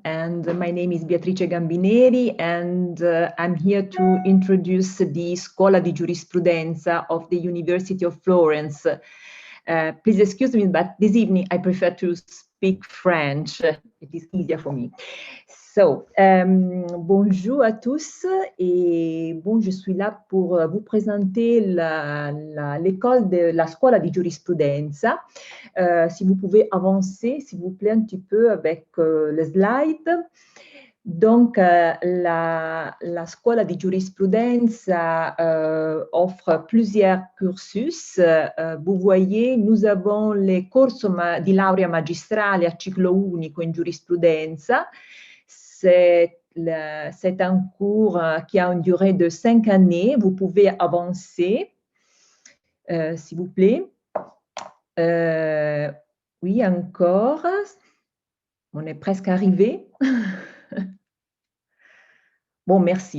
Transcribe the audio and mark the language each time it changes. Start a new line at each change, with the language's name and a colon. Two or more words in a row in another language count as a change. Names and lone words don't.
English: And my name is Beatrice Gambineri, and I'm here to introduce the Scuola di Giurisprudenza of the University of Florence. Please excuse me, but this evening I prefer to speak French. It is easier for me. So,
French: bonjour à tous, et bon, je suis là pour vous présenter l'école de la Scuola di Giurisprudenza. Si vous pouvez avancer, s'il vous plaît, un petit peu avec le slide. Donc, la Scuola di Giurisprudenza offre plusieurs cursus. Vous voyez, nous avons les
Italian: corso di laurea magistrale a ciclo unico in giurisprudenza.
French: C'est un cours qui a une durée de 5 années. Vous pouvez avancer, s'il vous plaît. Oui, encore. On est presque arrivé. Bon, merci.